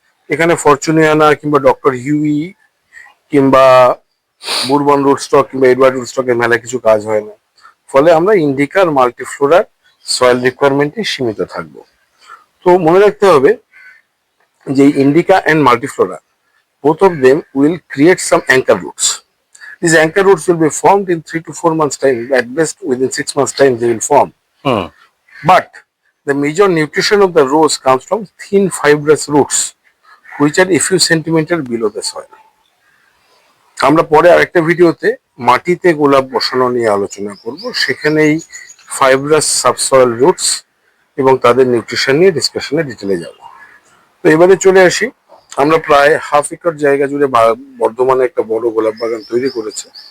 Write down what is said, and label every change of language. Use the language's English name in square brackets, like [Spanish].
[Bangla] এখানে ফরচুনিয়ানা কিংবা doctor Huey কিংবা বুরবন রুট স্টক কিংবা এডওয়ার্ড রুট স্টকের মেলা কিছু কাজ হয় না। ফলে আমরা ইন্ডিকা আর মাল্টিফ্লোরার সয়েল রিকোয়ারমেন্টে সীমিত থাকবো। তো মনে রাখতে হবে যে indica and মাল্টিফ্লোরা, [English] both of them will create some anchor roots. These anchor roots will be formed in 3 to 4 months time. At best, within 6 months time, they will form. Hmm But the major nutrition of the rose comes from thin fibrous roots, which are a few centimeter below the soil. [Bangla] আমরা পরে আরেকটা ভিডিওতে মাটিতে গোলাপ বসানো নিয়ে আলোচনা করব, সেখানেই ফাইব্রাস সাবসয়েল রুটস এবং তাদের নিউট্রিশন নিয়ে ডিসকাশনে ডিটেলে যাব। তো এবারে চলে আসি, আমরা প্রায় হাফ একর জায়গা জুড়ে বর্ধমানে একটা বড় গোলাপ বাগান তৈরি করেছে।